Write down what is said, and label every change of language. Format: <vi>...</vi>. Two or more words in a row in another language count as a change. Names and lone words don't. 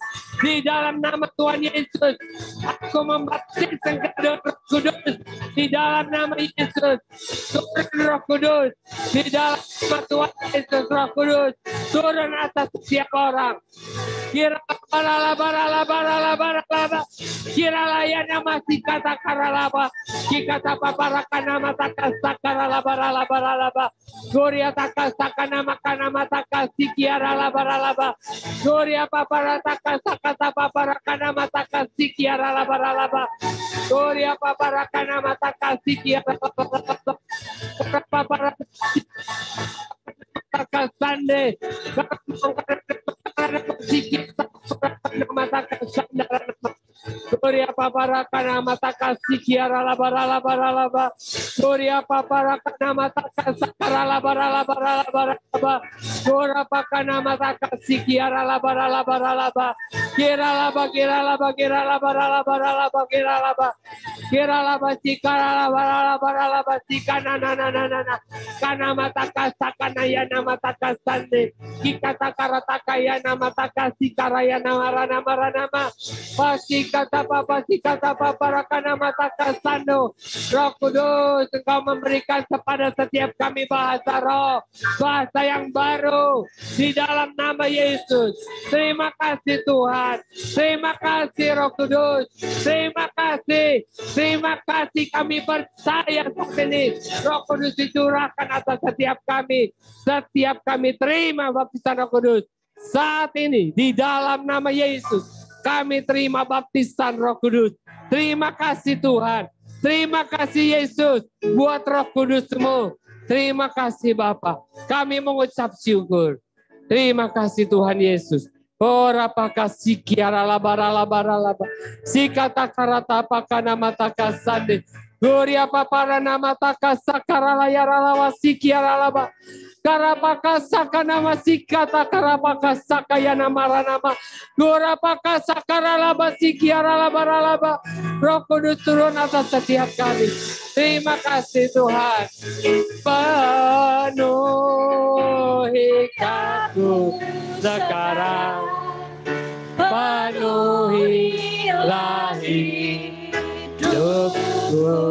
<id>Di dalam nama Tuhan Yesus aku membaptiskan engkau dengan Roh Kudus di dalam nama Yesus. Turun Roh Kudus di dalam nama Tuhan Yesus. Roh Kudus turun atas setiap orang. Kira ya nama si kata karalaba, si kata paparakan nama takas sakaralaba, Gloria takas nama kana takas si kiara laba, Gloria paparatakas sakata paparakan nama takas si kiara laba, Gloria paparakan nama takas si kiara laba, Takasande, Gloria paparakana matakasi kiara laba, Gloria paparakana matakasi sakara laba, Gloria pakana matakasi kiara laba, kira laba cikara laba cikana na kana matakasa kana ya nama takasande kikata karataka ya nama takasi karaya nama pasikata papa rakana matakasando. Roh Kudus engkau memberikan kepada setiap kami bahasa roh, bahasa yang baru di dalam nama Yesus. Terima kasih Tuhan, terima kasih Roh Kudus, terima kasih kami percaya saat ini Roh Kudus dicurahkan atas setiap kami terima baptisan Roh Kudus saat ini di dalam nama Yesus. Kami terima baptisan Roh Kudus. Terima kasih Tuhan, terima kasih Yesus buat Roh Kudus-Mu. Terima kasih Bapa, kami mengucap syukur. Terima kasih Tuhan Yesus. Ora pakasi kiara labara sikata karata pakana mata kasande. Gloria papara nama takasa karala yara lawa sikiara laba. Karapaka saka nama sikata karapaka saka ya nama ranama. Gorapaka sakara laba sikiara laba. Roh Kudus turun atas setiap kami. Terima kasih Tuhan. Penuhi aku sekarang. Penuhilah hidupku.</id>